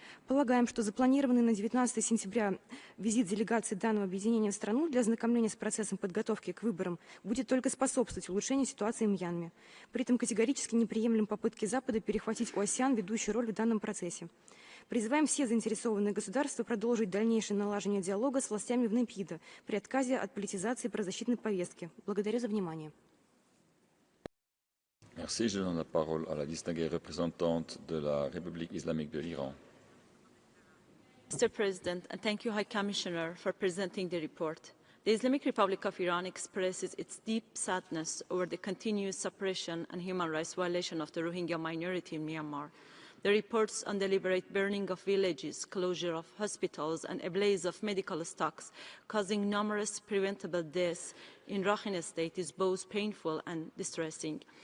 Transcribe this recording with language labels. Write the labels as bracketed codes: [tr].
[ru] Полагаем, что запланированный на 19 сентября визит делегации данного объединения в страну для ознакомления с процессом подготовки к выборам будет только способствовать улучшению ситуации в Мьянме. При этом категорически не приемлем попытки Запада перехватить у АСЕАН ведущую роль в данном процессе. Призываем все заинтересованные государства продолжить дальнейшее налаживание диалога с властями в Нейпидо при отказе от политизации правозащитной повестки. Благодарю за внимание. [fr] Merci. Je donne la parole à la distinguée représentante de la République islamique de l'Iran. [en] Mr. President, and thank you, High Commissioner, for presenting the report. The Islamic Republic of Iran expresses its deep sadness over the continuous suppression and human rights violation of the Rohingya minority in Myanmar. The reports on deliberate burning of villages, closure of hospitals, and a blaze of medical stocks causing numerous preventable deaths in Rakhine State is both painful and distressing.